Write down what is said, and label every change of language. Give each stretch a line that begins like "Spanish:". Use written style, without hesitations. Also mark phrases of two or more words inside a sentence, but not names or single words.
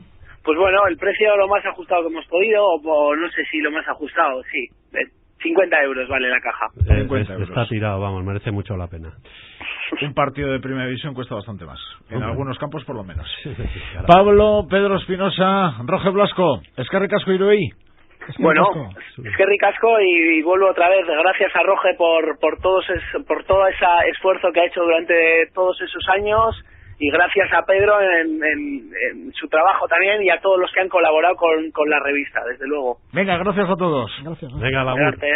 Spanish: Pues bueno, el precio lo más ajustado que hemos podido, o no sé si lo más ajustado, sí. 50 euros vale la caja. 50 euros. Está tirado, vamos, merece mucho la pena. Un partido de Primera División cuesta bastante más. En algunos campos, por lo menos. Pablo, Pedro Espinosa,
Basque: Roge Blasco, eskerrik asko Iruei.
Spanish: Bueno,
Basque: eskerrik asko
Spanish: y vuelvo otra vez. Gracias a Roge por todo ese esfuerzo que ha hecho durante todos esos años, y gracias a Pedro en su trabajo también, y a todos los que han colaborado con la revista, desde luego. Venga, gracias a todos. Gracias.